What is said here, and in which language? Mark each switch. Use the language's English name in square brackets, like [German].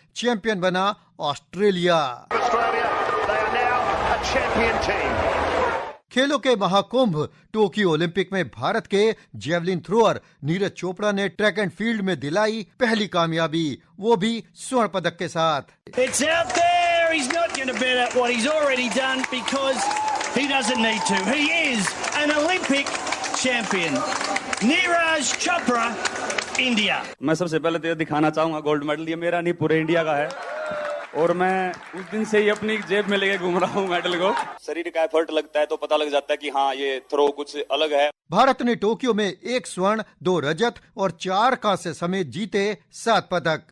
[Hindi] Champion बना Australia. खेलों के महाकुंभ टोक्यो ओलंपिक में भारत के जेवलिन थ्रोअर नीरज चोपड़ा ने ट्रैक एंड फील्ड में दिलाई पहली कामयाबी, वो भी स्वर्ण पदक के साथ। [English] It's out there. He's not going to bet at what he's already done because he doesn't need to. He is an Olympic champion. Neeraj Chopra, India. [Hindi] मैं सबसे पहले तो ये दिखाना चाहूंगा गोल्ड मेडल ये मेरा नहीं पूरे इंडिया का है और मैं उस दिन से ही अपनी जेब में लेके घूम रहा हूँ मेडल को। शरीर का एफर्ट लगता है तो पता लग जाता है कि हाँ ये थ्रो कुछ अलग है। भारत ने टोक्यो में 1 स्वर्ण 2 रजत और 4 कांस्य समेत जीते 7 पदक।